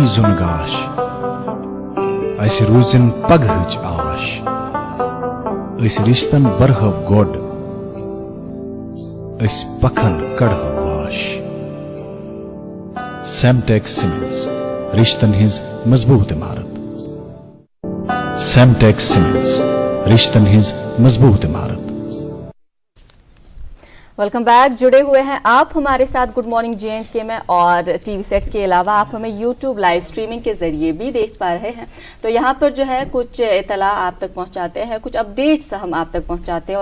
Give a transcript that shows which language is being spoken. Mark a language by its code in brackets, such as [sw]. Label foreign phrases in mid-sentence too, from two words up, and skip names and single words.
[ks] زُن گاش، اسہِ روٗزِن پگہٕچ آش، أسۍ رِشتن برہو گۄڈ، أسۍ پکھن کڑہو واش. سیمٹیک سیمنٹس، رشتن ہٕنٛز مضبوٗط عمارت. سیمٹیک سیمنٹس، رشتن ہٕنٛز مضبوٗط عمارت. [en] Welcome back. [ur] جڑے ہوئے ہیں آپ ہمارے ساتھ گڈ مارننگ JNK میں، اور [en] TV sets [ur] کے علاوہ آپ ہمیں یوٹیوب [en] live streaming [ur] کے ذریعے بھی دیکھ پا رہے ہیں. تو یہاں پر جو ہے کچھ اطلاع آپ تک پہنچاتے ہیں، کچھ اپڈیٹس ہم آپ تک پہنچاتے ہیں.